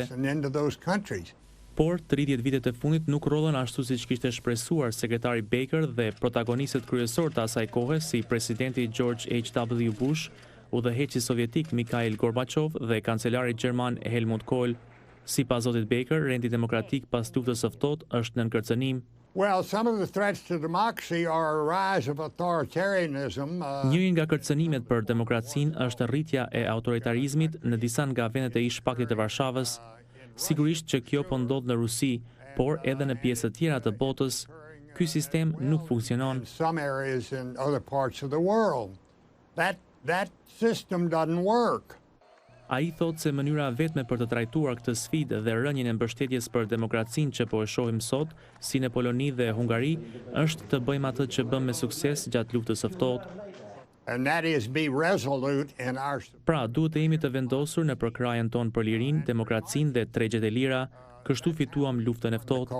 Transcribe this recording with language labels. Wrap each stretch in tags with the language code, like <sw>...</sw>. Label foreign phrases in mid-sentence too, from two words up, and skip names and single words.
<sq>Por 30 vitet e fundit nuk rodhen ashtu siç kishte shpresuar sekretari Baker dhe protagonistët kryesor të asaj kohe si presidenti George H.W. Bush, udhëheqësi sovjetik Mikhail Gorbachev dhe kancelari gjerman Helmut Kohl. Sipas zotit Baker, rendi demokratik pas luftës së ftohtë është nën kërcënim.</sq> <en>Well, some of the threats to democracy are a rise of authoritarianism.</en> <sq>Njëri nga kërcënimet për demokracinë është rritja e autoritarizmit në disa nga vendet e ish Paktit të Varshavës. Sigurisht që kjo po ndodh në Rusi, por edhe në pjesë të tjera të botës, ky sistem nuk funksionon.</sq> <en>Some areas in other parts of the world. That system doesn't work.</en> <sq>Ai thotë se mënyra vetme për të trajtuar këtë sfidë dhe rënjen e mbështetjes për demokracinë që po e shohim sot, si në Poloni dhe Hungari, është të bëjmë atë që bëm me sukses gjatë luftës së ftohtë. Pra, duhet të jemi të vendosur në përkrajën tonë për lirinë, demokracinë dhe tregjet e lira, kështu fituam luftën e ftohtë.</sq>